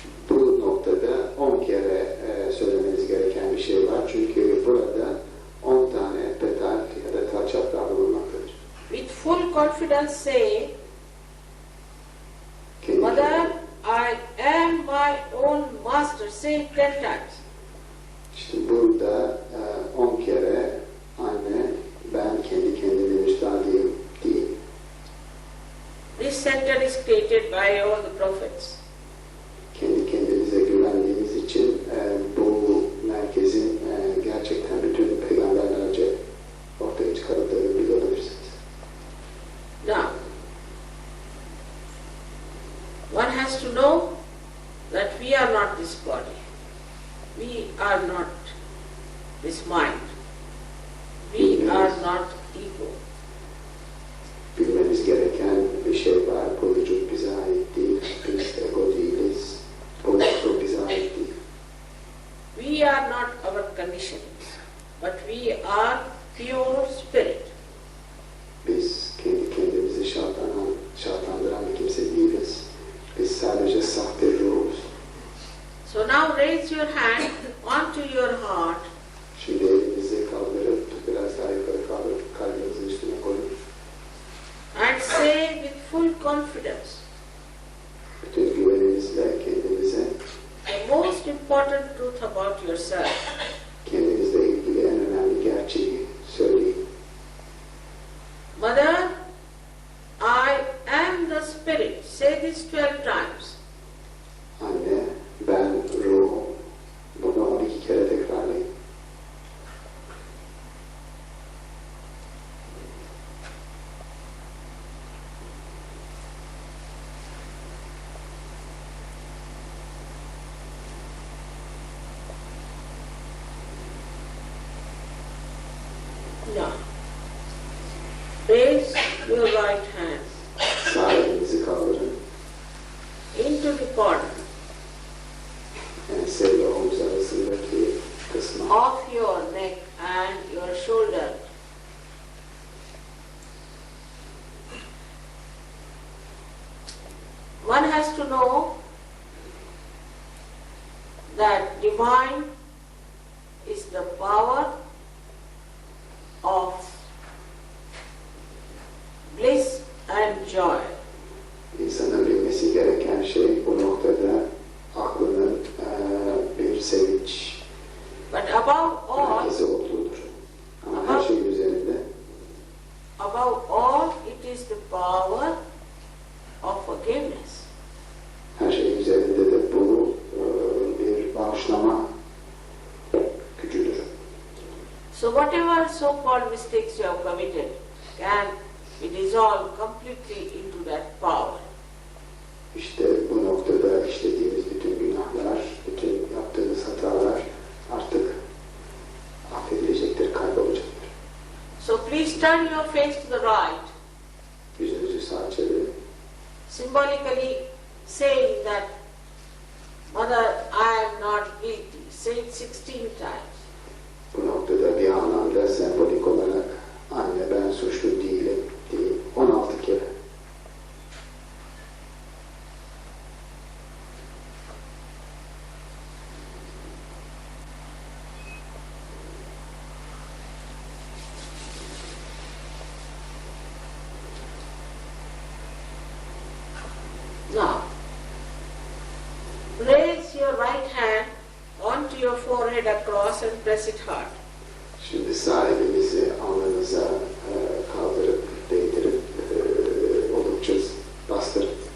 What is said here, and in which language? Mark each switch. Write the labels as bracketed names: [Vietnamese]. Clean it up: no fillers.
[Turkish] Bu noktada 10 kere söylemeniz gereken bir şey var. Çünkü burada 10 tane petal ya da tel çaprağı bulunmaktadır. [English] With full confidence say, Mother, I am my own master. Say it 10 times. [Turkish] İşte burada 10 kere anne ben kendi kendimin üstadıyım diyeyim. [English] This center is created by all the prophets. [Turkish] Kendi kendinize güvendiğiniz için bu merkezin gerçekten bütün peygamberlerce ortaya çıkarıldığını bilebilirsiniz. [English] Now, one has to know that we are not this body. We are not this mind. We are not ego. [Turkish] Bilmeniz gereken bir şey var. Bu vücut bize ait değil. Biz ego değiliz. Bu bize ait değil. [English] We are not our conditions, but we are pure spirit. [Turkish] Biz kendi kendimizi şartlandıran bir kimse değiliz. Biz sadece sahte ruhuz. [English] So now raise your hand onto your heart. [Turkish] Şimdi elinizi kaldırıp biraz daha yukarı kaldırıp kalbinizin üstüne koyun. [English] And say with full confidence, [Turkish] Bütün güveninizle kendinize [English] the most important truth about yourself. [Turkish] kendinizle ilgili en önemli gerçeği söyleyin. [English] Mother, I am the spirit. Say this 12 times. [Turkish] Anne, ben ruhum. Bunu 12 kere tekrarlayın. [English] Now, raise your right hand [Turkish] Sağ elinizi kaldırın. [English] into the corner [Turkish] Ense ile omuz arasındaki kısmı. [English] of your neck and your shoulder. One has to know that divine is the power of bliss and joy. [Turkish] İnsanın bilmesi gereken şey bu noktada aklının bir sevinç [English] But above all, [Turkish] merkezi olduğudur. Ama her şeyin üzerinde [English] above all, it is the power of forgiveness. [Turkish] her şeyin üzerinde de bu bir bağışlama gücüdür. [English] So whatever so-called mistakes you have committed can be dissolved completely into that power. [Turkish] İşte bu noktada işlediğimiz bütün günahlar, bütün yaptığımız hatalar artık affedilecektir, kaybolacaktır. [English] So please turn your face to the right, [Turkish] Yüzünüzü sağa çevirin. [English] symbolically saying that, Mother, I am not guilty. Say it 16 times. [Turkish] Bu noktada bir anlamda sembolik olarak anne ben suçlu değilim diye 16 kere. [English] Now, raise your right hand onto your forehead across and press it hard. [Turkish] Şimdi sağ elinizi alnınıza kaldırıp değdirip oldukça bastırın.